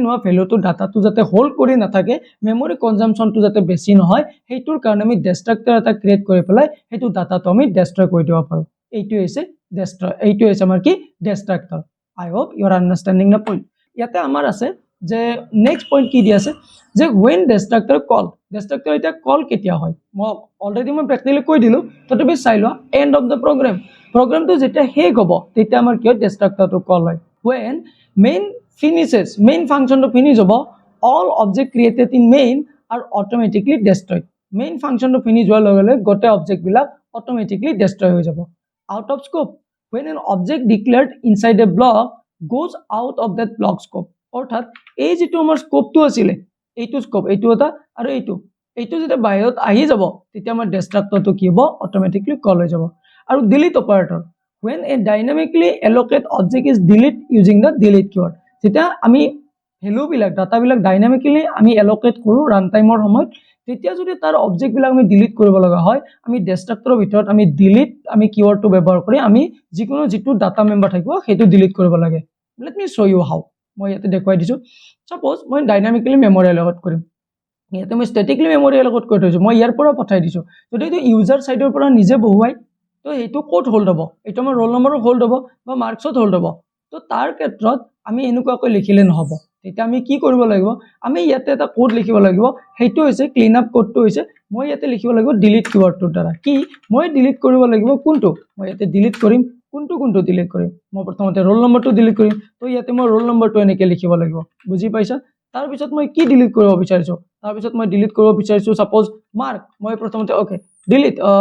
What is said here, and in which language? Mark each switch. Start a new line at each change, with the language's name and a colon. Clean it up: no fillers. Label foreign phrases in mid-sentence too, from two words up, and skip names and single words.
Assamese: হোৱা
English: valueটো dataটো
Assamese: যাতে হোল্ড কৰি নাথাকে
English: memory consumptionটো
Assamese: যাতে বেছি নহয় হেইটোৰ কাৰণে আমি ডেষ্ট্ৰাক্টৰ এটা ক্ৰিয়েট কৰি পেলাই হেতু ডাটাটো আমি ডেষ্ট্ৰয় কৰি দিব পাৰো এইটো হৈছে ডেষ্ট্ৰয় এইটো হৈছে আমাৰ কি ডেষ্ট্ৰাক্টৰ
English: I hope you are understanding the point
Assamese: ইয়াতে আমাৰ আছে যে
English: next point
Assamese: কি দি আছে যে
English: when destructor call destructor
Assamese: এটা কল কেতিয়া হয় মই অলৰেডি মই প্ৰ্যাকটিক্যালি কৈ দিলো তথাপি চাই লোৱা
English: end of the program
Assamese: প্ৰগ্ৰামটো যেতিয়া শেষ হ'ব তেতিয়া আমাৰ কি হয় ডেষ্ট্ৰাক্টৰটো কল হয়
English: when main finishes main function to finish হ'ব all object created in main are automatically destroyed main function to finish
Assamese: হোৱাৰ লগে লগে গোটেই অবজেক্ট বিলাক
English: automatically destroy
Assamese: হৈ যাব
English: out of scope when an object declared inside a block goes out of that block scope
Assamese: অৰ্থাৎ এই যেটো আমাৰ স্কোপটো আছিল এইটো স্কোপ এইটো এটা আৰু এইটো যেতিয়া বাহিৰত আহি যাব তেতিয়া আমাৰ ডেষ্ট্ৰাক্টৰটো কি হ'ব
English: automatically call
Assamese: হৈ যাব আৰু
English: delete operator when a dynamically allocate object is delete using the delete keyword
Assamese: যেতিয়া আমি ভ্যালু বিলাক ডাটা বিলাক ডাইনামিক্যালি আমি এলোকেট কৰো
English: run timeৰ
Assamese: সময়ত তেতিয়া যদি তাৰ অবজেক্ট বিলাক আমি ডিলিট কৰিব লগা হয় আমি ডেষ্ট্ৰাক্টৰৰ ভিতৰত আমি ডিলিট আমি কিৱৰ্ডটো ব্যৱহাৰ কৰি আমি যিকোনো যেটো
English: data member
Assamese: থাকিব হেতু ডিলিট কৰিব লাগে
English: let me show you how
Assamese: মই ইয়াতে দেখুৱাই দিছো সাপোজ মই
English: dynamically memory allocate
Assamese: কৰিম ইয়াতে মই
English: statically memory allocate
Assamese: কৰি থৈছো মই ইয়াৰ পৰা পঠাই দিছো যদি এইটো
English: user sideৰ
Assamese: পৰা নিজে বহুৱাই তো এইটো
English: code hold
Assamese: হ'ব এইটো আমাৰ
English: roll number hold
Assamese: হ'ব বা মাৰ্কছত হোল্ড হ'ব তো তাৰ ক্ষেত্ৰত আমি এনেকুৱাকৈ লিখিলে নহব তেতিয়া আমি কি কৰিব লাগিব আমি ইয়াতে এটা কোড লিখিব লাগিব হেতু হৈছে
English: clean up codeটো
Assamese: হৈছে মই ইয়াতে লিখিব লাগিব
English: delete keywordটোৰ
Assamese: দ্বাৰা কি মই ডিলিট কৰিব লাগিব কোনটো মই ইয়াতে ডিলিট কৰিম কোনটো ডিলিট কৰিম মই প্ৰথমতে
English: roll numberটো
Assamese: ডিলিট কৰিম তো ইয়াতে মই
English: roll numberটো
Assamese: এনেকৈ লিখিব লাগিব বুজি পাইছা তাৰ পিছত মই কি ডিলিট কৰিব বিচাৰিছো তাৰ পিছত মই ডিলিট কৰিব বিচাৰিছো
English: suppose mark
Assamese: মই প্ৰথমতে
English: okay delete